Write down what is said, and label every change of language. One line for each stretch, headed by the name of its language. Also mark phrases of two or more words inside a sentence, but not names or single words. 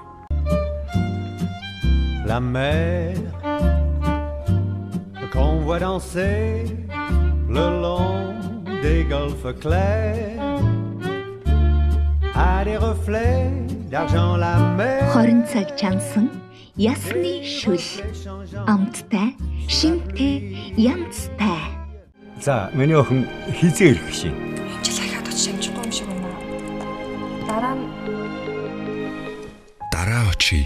French: La mer qu'on voit danser le long des golfes clairs a des reflets d'argent la mer.
Mongolian: Хорин цаг чансан ясны шүл. Амттай, шинтэй, янзтай. За, миний охин хизээ ирэх шин. Энэ жил ахаад очиж амжихгүй юм шиг байна. Дараа очие.